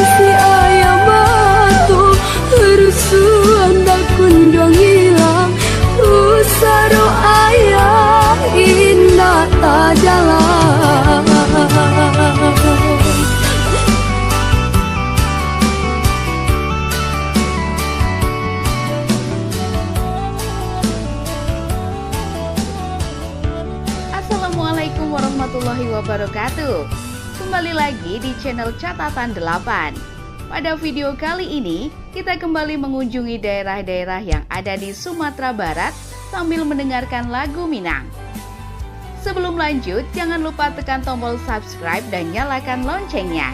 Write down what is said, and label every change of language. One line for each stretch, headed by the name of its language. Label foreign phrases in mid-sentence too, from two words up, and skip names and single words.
Arabic: si ayam matu rusuhan dak kunjung hilang usaru ayah indah tak jalan السلام عليكم ورحمة الله وبركاته.
Indonesian: Kembali lagi di channel Catatan 8. Pada video kali ini, kita kembali mengunjungi daerah-daerah yang ada di Sumatera Barat sambil mendengarkan lagu Minang. Sebelum lanjut, jangan lupa tekan tombol subscribe dan nyalakan loncengnya.